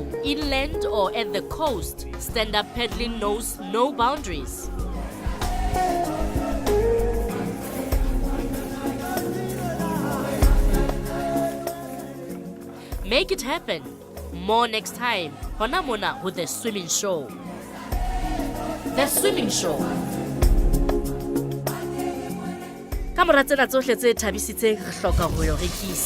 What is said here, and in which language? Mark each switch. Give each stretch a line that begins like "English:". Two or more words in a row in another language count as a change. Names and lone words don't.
English: Inland or at the coast, stand-up paddling knows no boundaries. Make it happen. More next time.
Southern Sotho: Hona mona
English: with the swimming show. The swimming show.
Southern Sotho: Ka mora tsena tsohle tse thabisitseng re hloka ho yo rekisa.